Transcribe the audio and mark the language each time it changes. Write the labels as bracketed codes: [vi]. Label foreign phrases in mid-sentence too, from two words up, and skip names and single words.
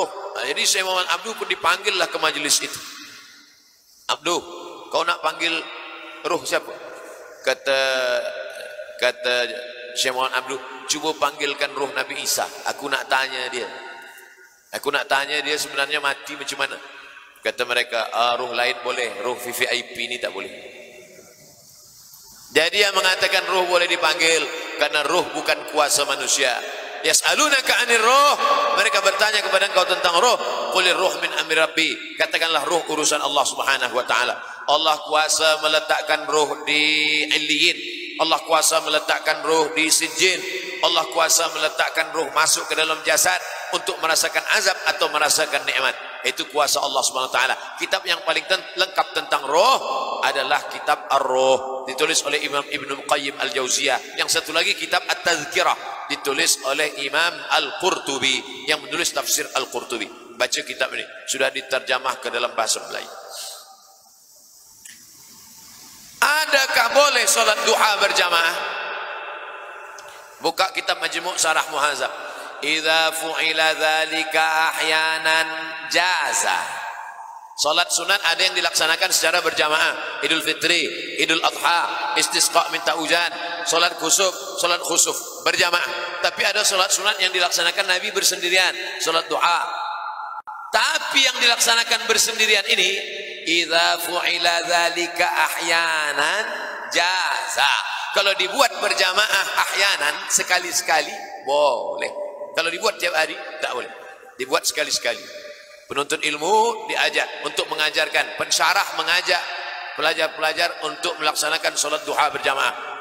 [ms] Nah, jadi Syekh Muhammad Abduh pun dipanggillah ke majlis itu. Abduh, kau nak panggil roh siapa? Kata Syekh Muhammad Abduh, cuba panggilkan roh Nabi Isa. Aku nak tanya dia. Aku nak tanya dia sebenarnya mati macam mana? Kata mereka, roh lain boleh, roh VVIP ini tak boleh. Jadi yang mengatakan roh boleh dipanggil karena roh bukan kuasa manusia. [ar] يسألونك عن الروح, [ms] mereka bertanya kepada engkau tentang roh. [ar] قل الروح من أمر ربي, [ms] katakanlah roh urusan Allah [ar] سبحانه وتعالى. [ms] Allah kuasa meletakkan roh di Illiyin, Allah kuasa meletakkan roh di Sijjin, Allah kuasa meletakkan roh masuk ke dalam jasad untuk merasakan azab atau merasakan nikmat. Itu kuasa Allah [ar] سبحانه وتعالى. [ms] Kitab yang paling lengkap tentang roh adalah kitab Ar-Ruh, ditulis oleh Imam Ibnu Qayyim Al-Jauziyah. Yang satu lagi kitab At-Tazkirah, ditulis oleh Imam Al-Qurtubi yang menulis tafsir Al-Qurtubi. Baca kitab ini, sudah diterjemah ke dalam bahasa Melayu. Adakah boleh solat duha berjamaah? Buka kitab Majmu' Syarah Muhadzab. [ar] إذا فعل ذلك أحيانا جاز. [ms] Salat sunat ada yang dilaksanakan secara berjamaah, Idul Fitri, Idul Adha, istisqa minta hujan, salat khusuf berjamaah. Tapi ada salat sunat yang dilaksanakan Nabi bersendirian, salat duha. Tapi yang dilaksanakan bersendirian ini, [ar] إذا فعل ذلك أحيانا جاز. [ms] Kalau dibuat berjamaah ahyanan, sekali-sekali boleh. Kalau dibuat tiap hari tak boleh. Dibuat sekali-sekali. Penuntut ilmu diajak untuk mengajarkan, pensyarah mengajak pelajar-pelajar untuk melaksanakan solat duha berjamaah.